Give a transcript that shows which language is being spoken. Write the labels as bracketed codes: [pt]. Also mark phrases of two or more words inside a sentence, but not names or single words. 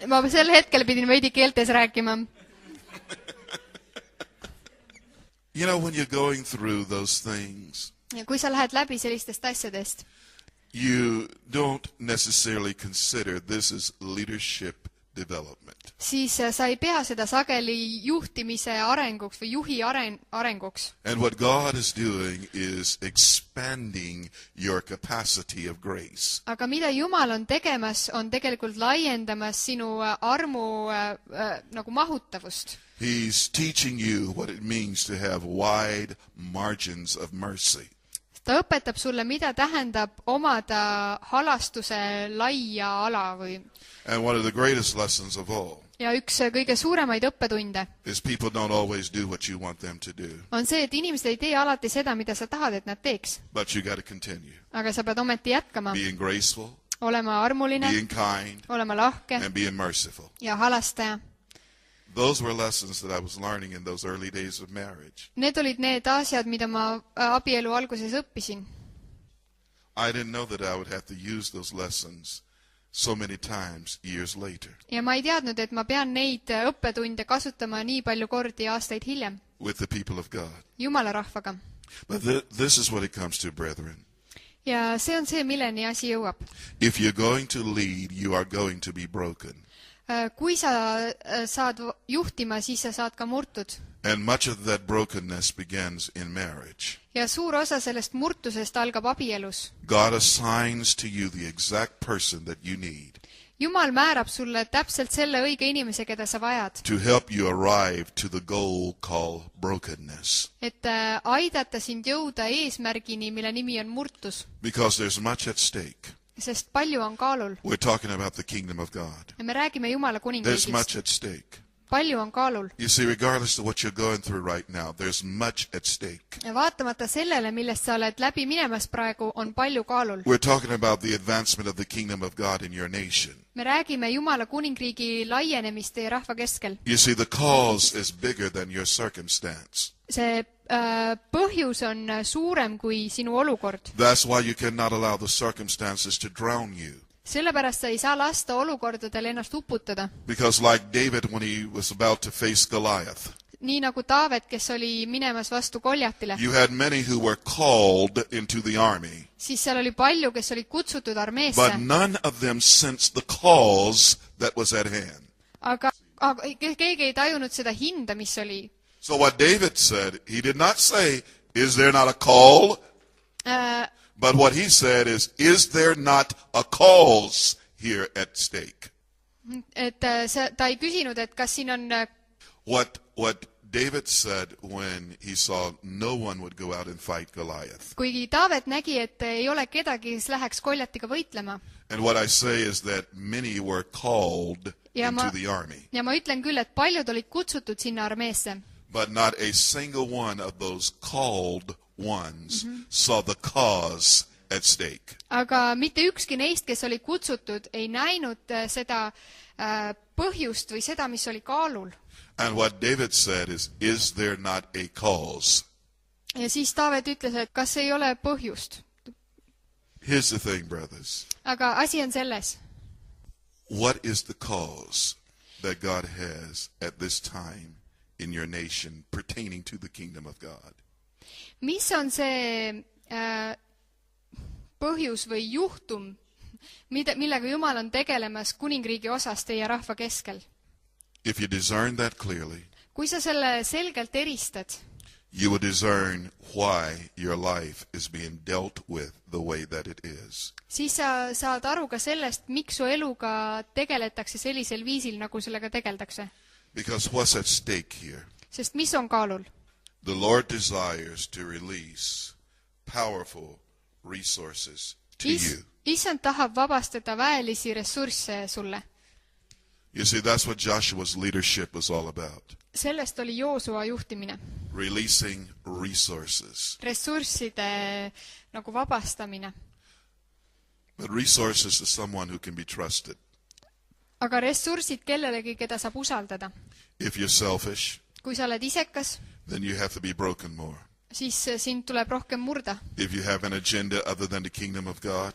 [et] Ma sel hetkel pidin veidi keeltes rääkima. [en] You know, when you're going through those things, [et] Ja kui sa lähed läbi sellistest asjadest, [en] you don't necessarily consider this is leadership development. [et] siis sa ei pea seda sageli juhtimise arenguks või juhi arenguks. [en] And what God is doing is expanding your capacity of grace. [et] Aga mida Jumal on tegemas, on tegelikult laiendamas sinu armu nagu mahutavust. [en] He's teaching you what it means to have wide margins of mercy. [et] Ta õpetab sulle, mida tähendab omada halastuse laia ala või [en] And one of the greatest lessons of all [et] ja üks kõige suuremaid õppetunde [en] is people don't always do what you want them to do. [et] on see, et inimesed ei tee alati seda, mida sa tahad, et nad teeks. [en] But you got to continue. [et] Aga sa pead ometi jätkama. [en] Being graceful, [et] olema armuline, [en] being kind, [et] olema lahke [en] and being merciful. [et] ja halastaja. [en] Those were lessons that I was learning in those early days of marriage. [et] Need olid need asjad, mida ma abielu alguses õppisin. [en] I didn't know that I would have to use those lessons so many times years later. [et] Ja ma ei teadnud, et ma pean neid õppetunde kasutama nii palju kordi aastaid hiljem. [en] With the people of God. [et] Jumala rahvaga. [en] But this is what it comes to, brethren. [et] Ja see on see, milleni asi jõuab. [en] If you're going to lead, you are going to be broken. [et] Kui sa saad juhtima, siis sa saad ka murtud. [en] And much of that brokenness begins in marriage. [et] Ja suur osa sellest murtusest algab abielus. [en] God assigns to you the exact person that you need. [et] Jumal määrab sulle täpselt selle õige inimese, keda sa vajad. [en] To help you arrive to the goal called brokenness. [et] Et aidata sind jõuda eesmärgini, mille nimi on murtus. [en] Because there's much at stake. [et] Sest palju on kaalul. [en] We're talking about the kingdom of God. [et] Ja me räägime Jumala [en] There's much [et] kuningriigist. [en] at stake. [et] Palju on kaalul. [en] You see, regardless of what you're going through right now, there's much at stake. [et] Ja vaatamata sellele, millest sa oled läbi minemas praegu, on palju kaalul. [en] We're talking about the advancement of the kingdom of God in your nation. [et] Me räägime Jumala kuningriigi laienemist teie rahva keskel. [en] You see, the cause is bigger than your circumstance. [et] See põhjus on suurem kui sinu olukord. [en] That's why you cannot allow the circumstances to drown you. [et] Sellepärast sa ei saa lasta olukordadel ennast uputada. [en] Because like David when he was about to face Goliath, [et] Nii nagu Taavet, kes oli minemas vastu Koljatile, [en] you had many who were called into the army, [et] siis seal oli palju, kes olid kutsutud armeesse, [en] but none of them sensed the cause that was at hand. [et] aga keegi ei tajunud seda hinda, mis oli. [en] So what David said, he did not say, is there not a call? But what he said is there not a cause here at stake? [et] Et ta ei küsinud, et kas siin on [en] What David said when he saw no one would go out and fight Goliath. [et] kuigi Taavet nägi, et ei ole kedagi, kes läheks Koljatiga võitlema. [en] And what I say is that many were called into the army. [et] Ja ma ütlen küll, et paljud olid kutsutud sinna armeesse. [en] But not a single one of those called ones saw the cause at stake. [et] Aga mitte ükski neist, kes oli kutsutud, ei näinud seda põhjust või seda, mis oli kaalul. [en] And what David said is there not a cause? [et] Ja siis Taavet ütles, et kas ei ole põhjust. [en] Here's the thing, brothers. [et] Aga asi on selles. [en] What is the cause that God has at this time in your nation pertaining to the kingdom of God? [et] Mis on see põhjus või juhtum, millega Jumal on tegelemas kuningriigi osas teie rahva keskel? [en] If you discern that clearly, [et] kui sa selle selgelt eristad, [en] you will discern why your life is being dealt with the way that it is. [et] Siis sa saad aru ka sellest, miks su eluga tegeletakse sellisel viisil, nagu sellega tegeldakse. [en] Because what's at stake here? [et] Sest mis on kaalul? [en] The Lord desires to release powerful resources to you. [et] Issand tahab vabastada väelisi ressursse sulle. [en] You see, that's what Joshua's leadership was all about. [et] Sellest oli Joosua juhtimine. [en] Releasing resources. [et] Ressursside nagu vabastamine. [en] But resources to someone who can be trusted. [et] Aga ressursid kellelegi, keda saab usaldada. [en] If you're selfish, [et] kui sa oled isekas, [en] then you have to be broken more. [et] siis sind tuleb rohkem murda. [en] If you have an agenda other than the kingdom of God,